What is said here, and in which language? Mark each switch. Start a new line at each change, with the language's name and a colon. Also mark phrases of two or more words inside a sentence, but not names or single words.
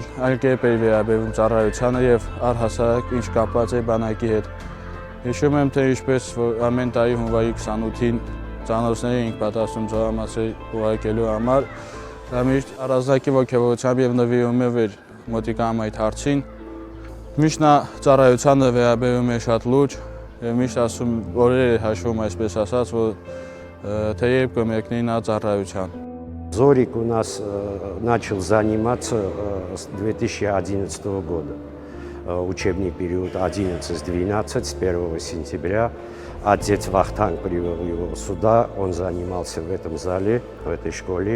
Armenian: այլ կերպ էր վերաբերվում ծառայությանը եւ առհասարակ ինչ կապված է բանակի հետ։ Հիշում եմ, թե ինչպես որ ամեն տարի հունվարի 28-ին ծանոթների էինք պատասխանում զորամասեր ուղարկելու համար, դա միշտ առանձնակի ոգևորությամբ եւ նվիրումով էր մոտիկայում այդ հարցին։ Միշտ նա ծառայությանը վերաբերում է շատ լուրջ եւ միշտ ասում օրեր հաշվում այսպես ասած, որ թե երբ կմեկնի նա ծառայության։
Russian: Зорик у нас начал заниматься с 2011 года. Учебный период 11-12, с 1 сентября. Отец Вахтанг привел его сюда, он занимался в этом зале, в этой школе.